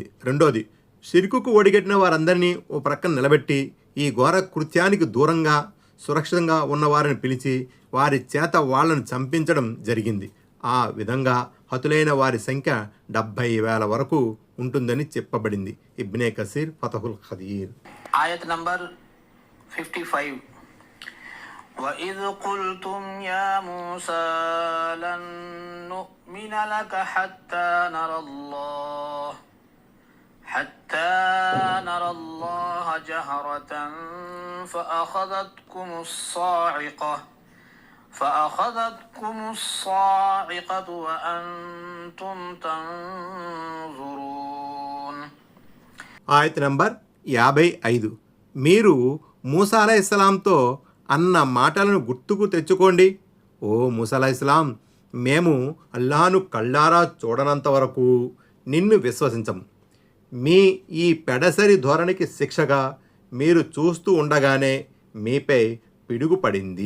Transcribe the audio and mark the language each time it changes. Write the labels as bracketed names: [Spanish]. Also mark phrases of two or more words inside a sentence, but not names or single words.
[Telugu] రెండోది, షిర్కుకు ఒడిగట్టిన వారందరినీ ఓ ప్రక్కన నిలబెట్టి ఈ ఘోర కృత్యానికి దూరంగా సురక్షితంగా ఉన్నవారిని పిలిచి వారి చేత వాళ్లను చంపించడం జరిగింది. ఆ విధంగా హతులైన వారి సంఖ్య 70,000 వరకు ఉంటుందని చెప్పబడింది. ఇబ్నే కసీర్ ఫతహుల్ ఖదీర్. ఆయత్ నంబర్ 55. [Arabic] وَإِذْ قُلْتُمْ يَا مُوسَى لَن نُّؤْمِنَ لَكَ حَتَّى نَرَى اللَّهَ جَهْرَةً فَأَخَذَتْكُمُ فأخذتكم الصاعقة وأنتم تنظرون. [Telugu] ఆయత్ నంబర్ 55. మీరు మూసా అలైహిస్సలాంతో అన్న మాటలను గుర్తుకు తెచ్చుకోండి. ఓ మూసా అలైహిస్సలాం, మేము అల్లాహను కళ్ళారా చూడనంత వరకు నిన్ను విశ్వసించము. మీ ఈ పెడసరి ధోరణికి శిక్షగా మీరు చూస్తూ ఉండగానే మీపై పిడుగు పడింది.